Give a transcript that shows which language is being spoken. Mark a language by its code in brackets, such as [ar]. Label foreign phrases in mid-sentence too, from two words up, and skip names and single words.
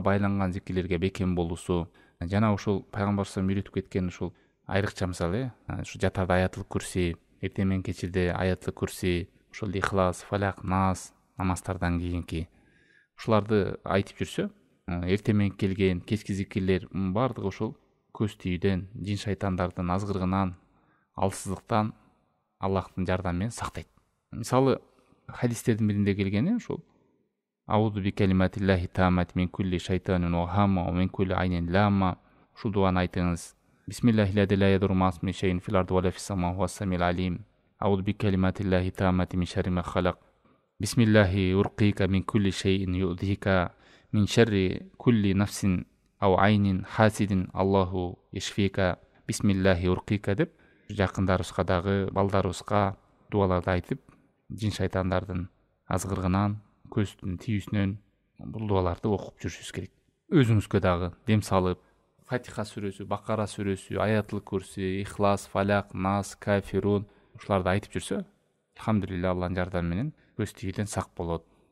[ky] байланган зикирлерге бекем болуусу, жана ошол пайгамбар салам үйрөтүп кеткен ушул айрыкча мисалы, ушу жатарда [ar] آية الكرسي, [ky] эртең менен кечирде [ar] آية الكرسي, [ky] ошол ихлас, фалак, нас намаздардан кийинки ушуларды айтып жүрсө, эртең менен келген кечки зикирлер баардыгы ошол көз тийүүдөн, жин шайтандардын азгырыгынан, алсыздыктан Аллахтын жардамы менен сактайт. Мисалы, хадистердин биринде келгени ушул [ar] أعوذ بكلمات الله التامة من كل شيطان وهامة ومن كل عين لامة. Ушул дуаны айтыңыз. بسم الله لا يضر مع اسمه شيء في الأرض ولا في السماء والسميع العليم. أعوذ بكلمات الله التامات من شر ما خلق. بسم الله أرقيك من كل شيء يؤذيك من شر كل نفس أو عين حاسد الله يشفيك. بسم الله أرقيك [ky] деп жакындарыбызга дагы балдарыбызга дуаларды айтып, жин шайтандардын азгырыгынан, көздүн тийүүсүнөн бул дуаларды окуп жүрүшүбүз керек. Өзүңүзгө дагы дем салып, Фатиха сүрөсү, Бакара сүрөсү, [ar] آية الكرسي, [ky] Ихлас, Фалак, Нас, Кафирун ушуларды айтып жүрсө, алхамдулилля Алланын жардамы менен көз тийүүдөн сак болот.